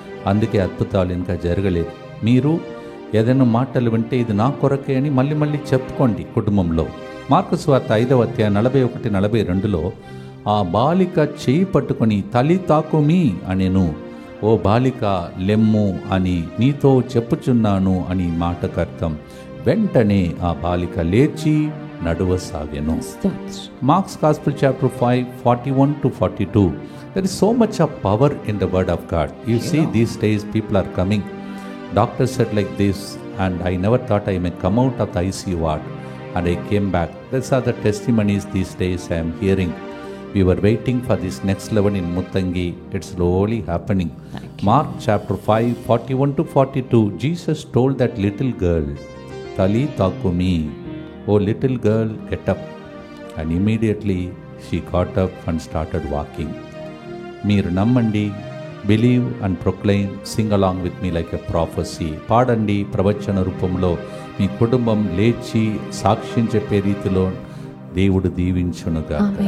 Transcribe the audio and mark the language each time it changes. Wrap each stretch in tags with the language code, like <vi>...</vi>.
<te>అందుకే అద్భుతాలు ఇంకా జరగలేదు. మీరు ఏదైనా మాటలు వింటే ఇది నా కొరకే అని మళ్ళీ మళ్ళీ చెప్పుకోండి కుటుంబంలో. మార్కు వార్త 5:41-42 ఆ బాలిక చేయి పట్టుకొని తలి తాకుమి అనెను. ఓ బాలిక లెమ్ము అని నీతో చెప్పుచున్నాను అని మాటకు అర్థం. వెంటనే ఆ బాలిక లేచి నడువసాగెను.</te> <en>Mark's Gospel chapter 5:41-42. There is so much of power in the word of God. You see, these days people are coming. Doctor said like this, and I never thought I may come out of the ICU ward, and I came back. These are the testimonies these days I am hearing. We were waiting for this next level in Muttangi. It's slowly happening. Mark chapter 5:41-42. Jesus told that little girl, Tali takumi, oh little girl, get up. And immediately she got up and started walking.</en> <te>Meer nammandi,</te> <en>believe and proclaim, sing along with me like a prophecy.</en> <te>పాడండి ప్రవచన రూపంలో. మీ కుటుంబం లేచి సాక్ష్యం చెప్పే రీతిలో దేవుడు దీవించునుగా.</te>